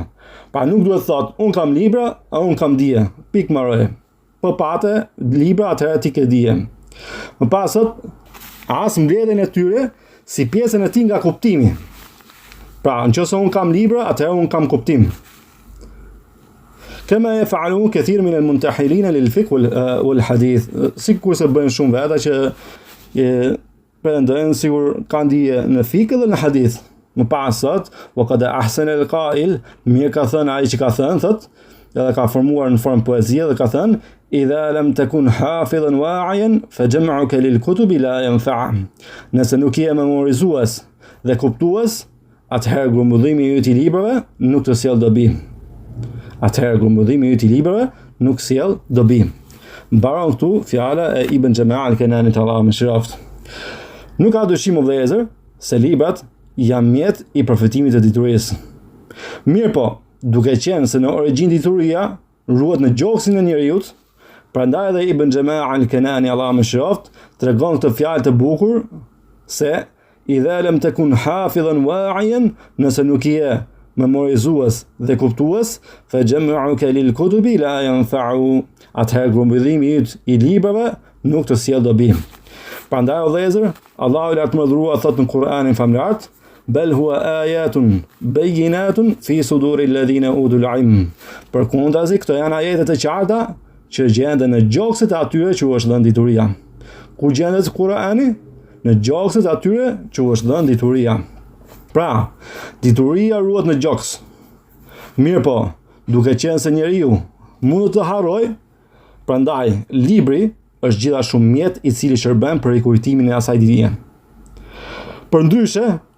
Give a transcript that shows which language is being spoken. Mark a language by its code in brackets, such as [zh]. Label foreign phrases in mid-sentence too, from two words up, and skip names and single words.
[sq] Pa nuk duhet thot, un kam libra, a un kam dije. Pik marrë. Po pate libra, atëherë ti ke dije. Më pas thot, as mbledhjen e tyre si pjesën e tij nga kuptimi. Pra, nëse un kam libra, atëherë un kam kuptim. [ar] كما يفعل كثير من المنتحلين للفقه والحديث. [sq] Sikurse bëjnë shumë veta që pretendojnë sigur kanë dije në fikë dhe në hadith. Më pas thot, [ar] وقد أحسن القائل, [sq] mirë ka thënë ai që ka thënë, thot, edhe ka formuar në formë poezie dhe ka thënë [ar] إذا لم تكن حافظا واعيا فجمعك للكتب لا ينفع'. [sq] Nëse nuk je memorizues dhe kuptues, atëherë grumbullimi yt i librave nuk të sjell dobi. Mbaron këtu fjala e Ibn Jama' al-Kanani, Allahu mëshiroft. Nuk ka dyshim o vëllezër se librat janë mjet i përfitimit të diturisë. Mirë po, duke qenë se në origjinë dituria ruhet në gjoksin e njerëzit, prandaj edhe Ibn Jama' al-Kanani, Allahu mëshiroft, tregon këtë fjalë të bukur se [ar] إذا لم تكن حافظا واعيا, [sq] nëse nuk je memorizues dhe kuptues, [ar] فجمعك للكتب لا ينفع, [sq] atëherë grumbullimi yt i librave nuk të sjell dobi. Prandaj o vëllezër, Allahu i lartëmadhëruar thot në Kur'anin famlar, [ar] بل هو آيات بينات في صدور الذين أوتوا العلم. [sq] Përkundazi, këto janë ajete të qarta që gjenden në gjokset e atyre që u është dhënë dituria. Ku gjendet Kur'ani? Në gjokset e atyre që u është dhënë dituria. Pra, dituria ruhet në gjoks. Mirë po, duke qenë se njeriu mund të harroj, prandaj libri është gjithashtu mjet i cili shërben për rikujtimin e asaj dije.